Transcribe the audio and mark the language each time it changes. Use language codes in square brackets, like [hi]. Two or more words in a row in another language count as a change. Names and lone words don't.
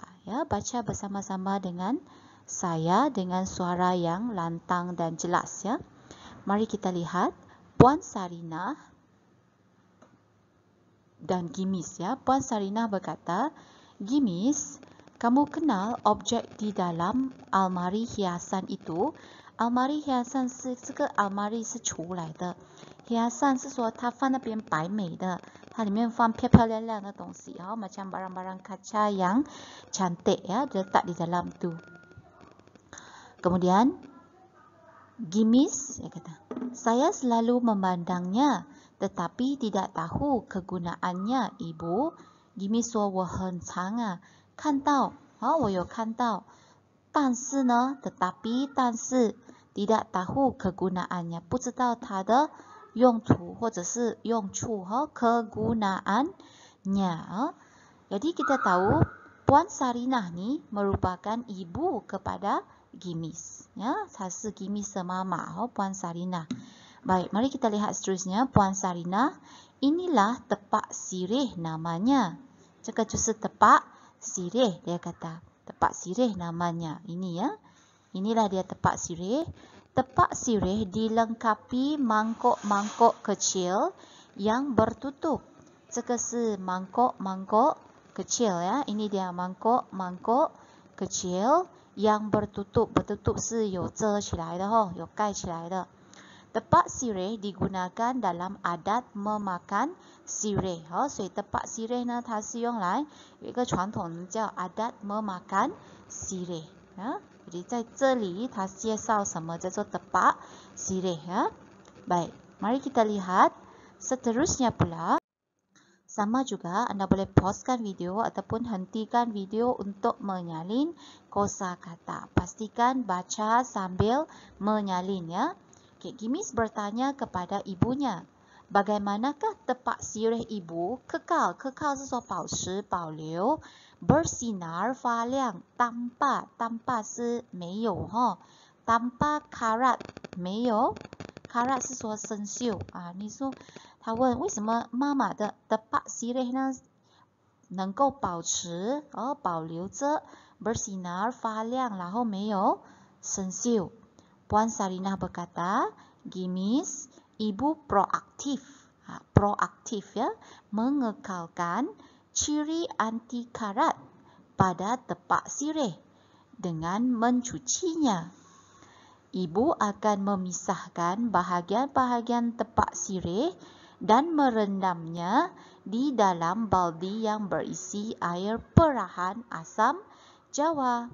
[ms] Ya, baca bersama-sama dengan saya dengan suara yang lantang dan jelas ya. Mari kita lihat Puan Sarinah dan Gimis ya. Puan Sarinah berkata, "Gimis, kamu kenal objek di dalam almari hiasan itu?" Almari hiasan [zh] 是这个 almari 是橱来的。hiasan 是说它放那边摆美的，它里面放漂漂亮亮的东西 [ms] macam barang-barang kaca yang cantik ya, letak di dalam tu. Kemudian Gimis dia kata, "Saya selalu memandangnya tetapi tidak tahu kegunaannya, Ibu." [zh] Gimis 说我很常看到我有看到，但是呢 tetapi 但是 [ms] tidak tahu kegunaannya， [zh] 不知道它的用途或者是用处 kegunaannya. [ms] Jadi kita tahu Puan Sarinah ni merupakan ibu kepada Gimis ya, [zh] 她是 Gimis 的妈妈 Puan Sarinah. [ms] Baik, mari kita lihat seterusnya Puan Sarinah. Inilah tepak sirih namanya. [zh] 这个就是 [ms] tepak sirih dia kata. Tepak sirih namanya. Ini ya. Inilah dia tepak sirih. Tepak sirih dilengkapi mangkok-mangkok kecil yang bertutup. [zh] 这个是 [ms] mangkok-mangkok kecil ya. Ini dia mangkok-mangkok kecil yang bertutup. [zh] Bertutup 是有遮起来的有盖起来的。 [ms] Tepak sirih digunakan dalam adat memakan sirih。 [zh] 所以 [ms] tepak sirih [zh] 呢，它是用来有一个传统叫 [ms] adat memakan sirih。 [zh] jadi 在这里它介绍什么叫做 [ms] tepak sirih。 baik, mari kita lihat seterusnya pula. Sama juga anda boleh pausekan video ataupun hentikan video untuk menyalin kosakata. Pastikan baca sambil menyalin ya. Gimis bertanya kepada ibunya, bagaimanakah tepak sirih ibu kekal? [zh] Kekal 是说保持保留 bersinar 发亮 tanpa 是没有 [ms] tanpa karat [zh] 没有 karat 是说生锈你说他问为什么妈妈的 [ms] tepak sirih [zh] 呢能够保持保留着 bersinar 发亮然后没有生锈。 [ms] Puan Sarinah berkata, Gimis, ibu proaktif. Proaktif ya, mengekalkan ciri anti karat pada tepak sirih dengan mencucinya. Ibu akan memisahkan bahagian-bahagian tepak sirih dan merendamnya di dalam baldi yang berisi air perahan asam jawa.